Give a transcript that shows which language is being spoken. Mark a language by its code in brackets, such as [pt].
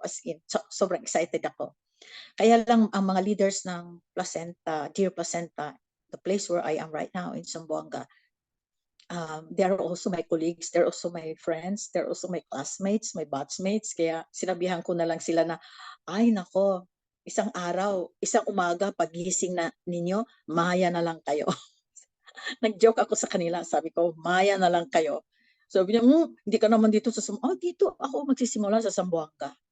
[tl] As in, sobrang excited ako. Kaya lang ang mga leaders ng Placenta, Dear Placenta, [en] the place where I am right now in Zamboanga. They are also my colleagues, they're also my friends, they're also my classmates, my batchmates. [tl] Kaya sinabihan ko na lang sila na, ay nako, isang araw, isang umaga, pagising na ninyo, maya na lang kayo. Nag-joke ako sa kanila, sabi ko, maya na lang kayo. Sabi niya, hindi ka naman dito sa Zamboanga. Oh, dito ako magsisimula sa Zamboanga.